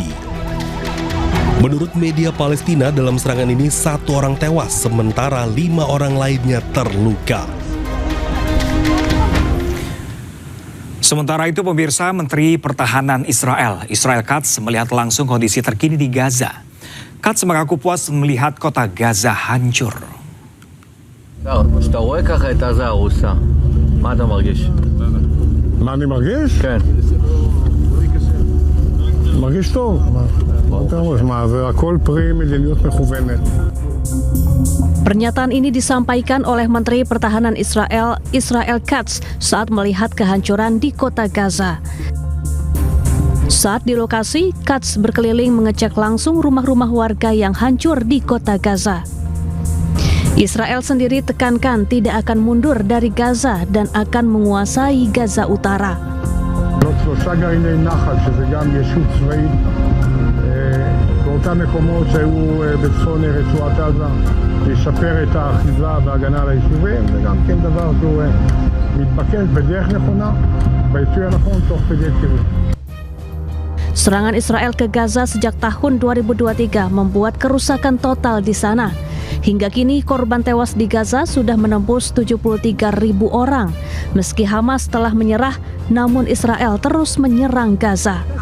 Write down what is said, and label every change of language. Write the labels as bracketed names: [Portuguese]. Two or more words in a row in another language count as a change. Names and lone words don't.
[Indonesian] Menurut media Palestina, dalam serangan ini 1 orang tewas, sementara 5 orang lainnya terluka. Sementara itu pemirsa, Menteri Pertahanan Israel Katz melihat langsung kondisi terkini di Gaza. Katz mengaku puas melihat kota Gaza hancur. [Hebrew] כשאתה רואה ככה את עזה הרוסה, מה אתה מרגיש? מה אני מרגיש? כן. מרגיש טוב. זה הכל פרי מדיניות מכוונת. [Indonesian] Pernyataan ini disampaikan oleh Menteri Pertahanan Israel Katz saat melihat kehancuran di kota Gaza. Saat di lokasi, Katz berkeliling mengecek langsung rumah-rumah warga yang hancur di kota Gaza. Israel sendiri tekankan tidak akan mundur dari Gaza dan akan menguasai Gaza Utara. [Hebrew] שלושה גרעיני נחל, שזה גם יישוב צבאי, באותם מקומות שהיו בצפון רצועת עזה, לשפר את האחיזה וההגנה על היישובים, זה גם כן דבר שהוא מתבקש בדרך נכונה, בעיתוי הנכון, תוך כדי טירוף. [Indonesian] Serangan Israel ke Gaza sejak tahun 2023 membuat kerusakan total di sana. Hingga kini korban tewas di Gaza sudah menembus 73.000 orang. Meski Hamas telah menyerah, namun Israel terus menyerang Gaza.